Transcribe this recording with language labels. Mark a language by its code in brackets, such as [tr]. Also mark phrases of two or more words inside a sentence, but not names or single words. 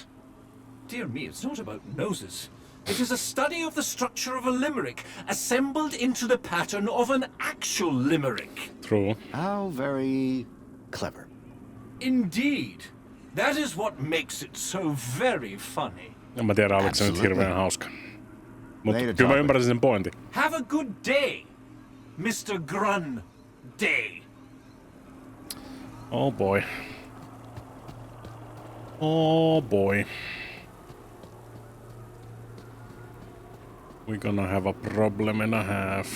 [en] Dear me, it's not about noses. It is a study of the structure of a limerick, assembled into the pattern of an actual limerick. True. How very... clever. Indeed. That is what makes it so very funny. [fi] En mä tiedä, oliko se nyt [en] Absolutely. [fi] hirveän hauska. Mutta [en] Later, [fi] kyllä mä [en] Tarquin. [fi] ymmärsin sen pointin. [en] Have a good day, Mr. Grun Day. Oh boy. Oh boy. We're gonna have a problem and a half.